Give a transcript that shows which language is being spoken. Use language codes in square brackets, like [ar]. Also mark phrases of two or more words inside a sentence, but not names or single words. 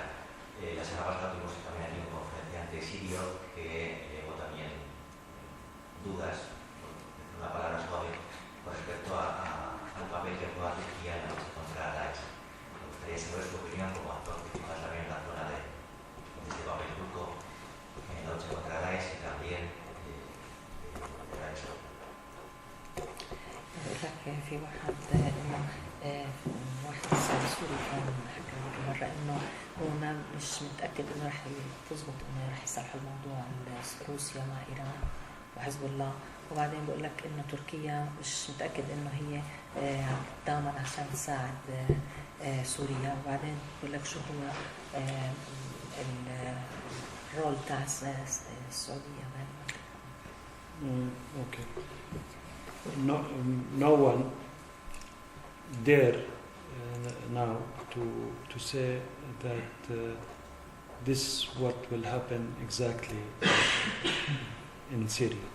[es] La semana pasada tuvimos también aquí un conferenciante sirio que llevó también dudas, una palabra suave, con respecto al papel que juega Turquía en la lucha contra Daesh. Me gustaría saber su opinión como actor principal también en la zona de este papel turco en la lucha contra Daesh, y también de la EXO. [ar] في واحد سأل سوري كان حكى مرة إنه هو مش متأكد إنه رح تزبط إنه رح يصلحوا الموضوع روسيا مع إيران وحزب الله، وبعدين بقول لك إنه تركيا مش متأكد إنه هي دائما عشان تساعد سوريا، وبعدين بقول لك شو هو الرول تاع السعودية. [en] Okay. No one dare now to say that this is what will happen exactly in Syria.